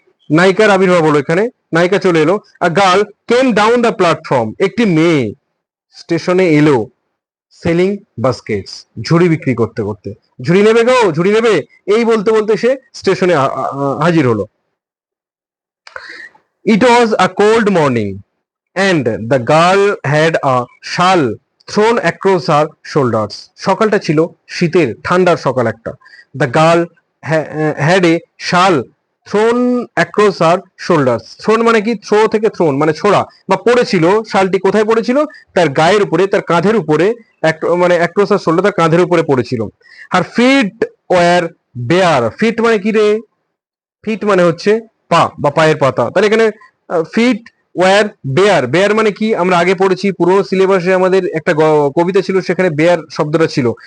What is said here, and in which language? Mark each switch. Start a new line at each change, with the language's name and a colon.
Bangla: নায়িকার আবির্ভাব হলো এখানে, নায়িকা চলে এলো।
English: A girl came down the platform.
Bangla: একটি মেয়ে স্টেশনে এলো, সেলিং বাস্কেটস। ঝুড়ি বিক্রি করতে করতে। ঝুড়ি নেবে গো, ঝুড়ি নেবে, এই বলতে বলতে সে স্টেশনে হাজির হলো।
English: It was a cold morning, and the girl had a shawl thrown across her shoulders.
Bangla: সকালটা ছিল শীতের, ঠান্ডার সকাল একটা।
English: The girl had a shawl thrown across her shoulders.
Bangla: Thrown মানে কি? থ্রো থেকে থ্রোন মানে ছোড়া বা পড়েছিল। শালটি কোথায় পড়েছিল? তার গায়ের উপরে, তার কাঁধের উপরে, মানে across her shoulder, তার কাঁধের উপরে পড়েছিল।
English: Her feet were bare.
Bangla: Fit মানে কি রে? ফিট মানে হচ্ছে পা বা পায়ের পাতা। তাহলে এখানে ফিট ওয়ার বেয়ার, বেয়ার মানে কি আমরা আগে পড়েছি পুরোনো সিলেবাসে, আমাদের একটা কবিতা ছিল সেখানে বেয়ার শব্দটা ছিল।